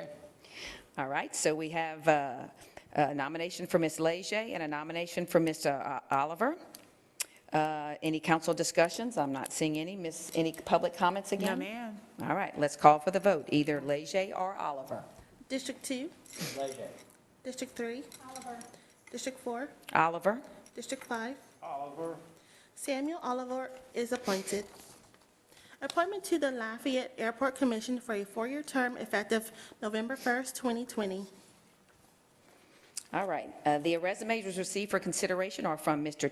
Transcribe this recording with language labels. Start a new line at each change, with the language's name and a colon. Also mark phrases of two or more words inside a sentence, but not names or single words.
English: All right, so we have a nomination for Ms. Leger and a nomination for Mr. Oliver. Any council discussions? I'm not seeing any. Any public comments again? No, ma'am. All right, let's call for the vote, either Leger or Oliver. District 2, Leger. District 3, Oliver. District 4, Oliver? District 5. Oliver. Samuel Oliver is appointed. Appointment to the Lafayette Airport Commission for a 4-year term effective November 1st, 2020. All right, the resumes received for consideration are from Mr.